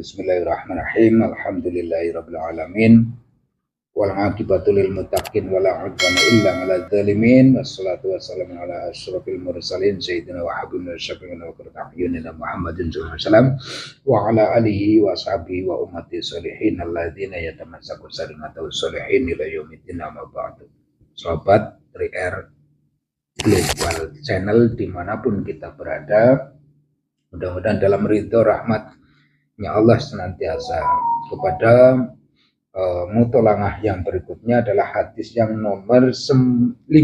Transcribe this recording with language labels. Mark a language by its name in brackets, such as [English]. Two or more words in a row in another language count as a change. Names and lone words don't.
[Arabic] بسم الله الرحمن الرحيم الحمد لله رب العالمين. والعاقبة للمتقين ولا عدوان إلا على الظالمين. والصلاة والسلام على أشرف المرسلين سيدنا وحبيبنا شفيعنا وقرة أعيننا محمد صلى الله عليه وسلم وعلى آله وصحبه وأمته الصالحين الذين يتمسكون سليمة الصالحين إلى يوم الدين أما بعد. [Indonesian] Sobat 3R Global Channel dimanapun kita berada, mudah-mudahan dalam ridho rahmatnya Allah senantiasa. Kepada mutolangah yang berikutnya adalah hadis yang nomor 15.